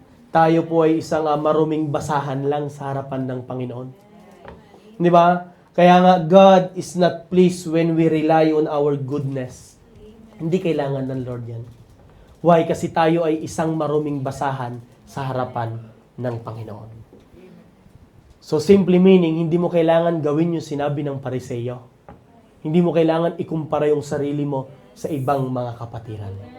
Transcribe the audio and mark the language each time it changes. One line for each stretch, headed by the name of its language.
Filipino: Tayo po ay isang maruming basahan lang sa harapan ng Panginoon. Di ba? Kaya nga,
English: God is not pleased when we rely on our goodness.
Filipino: Hindi kailangan ng Lord yan.
English: Why?
Filipino: Kasi tayo ay isang maruming basahan sa harapan ng Panginoon.
English: So simply meaning,
Filipino: hindi mo kailangan gawin yung sinabi ng Pariseyo. Hindi mo kailangan ikumpara yung sarili mo sa ibang mga kapatiran.